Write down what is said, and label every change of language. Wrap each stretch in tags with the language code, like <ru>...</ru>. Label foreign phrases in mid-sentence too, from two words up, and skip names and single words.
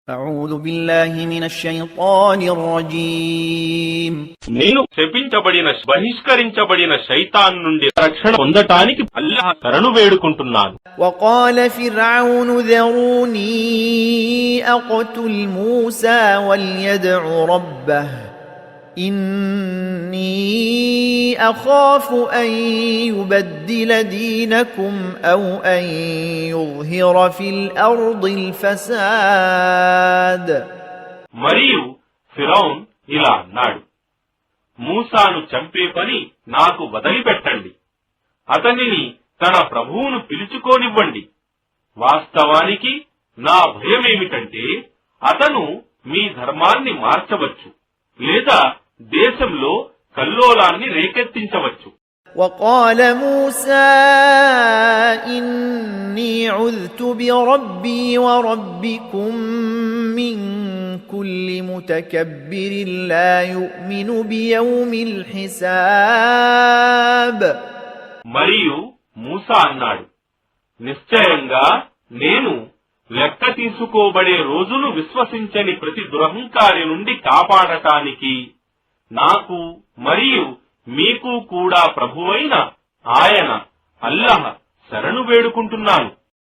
<ar>أعوذ بالله من الشيطان الرجيم</ar> <te>నేను శపించబడిన బహిష్కరించబడిన శైతాన్ నుండి రక్షణ పొందటానికి అల్లాహ్ శరణు వేడుకుంటున్నాను.</te> <ar>وقال فرعون ذروني أقتل موسى وليدع ربه إني أخاف أن يبدل دينكم أو أن يظهر في الأرض الفساد.</ar> <te>మరియు ఫిరౌన్ ఇలా అన్నాడు, మూసాను చంపే పని నాకు వదిలిపెట్టండి, అతనిని తన ప్రభువును పిలుచుకోనివ్వండి. వాస్తవానికి నా భయమేమిటంటే అతను మీ ధర్మాన్ని మార్చవచ్చు లేదా దేశంలో కల్లోలాన్ని రేకెత్తించవచ్చు.</te> <ar>وقال موسى إني عذت بربي وربكم من كل متكبر لا يؤمن بيوم الحساب.</ar> <te>మరియు మూసా అన్నాడు, నిశ్చయంగా నేను లెక్క తీసుకోబడే రోజును విశ్వసించని ప్రతి దురహంకారి నుండి కాపాడటానికి నాకు మరియు మీకు కూడా ప్రభువైన ఆయన అల్లాహ్ శరణు వేడుకుంటున్నాను.</te>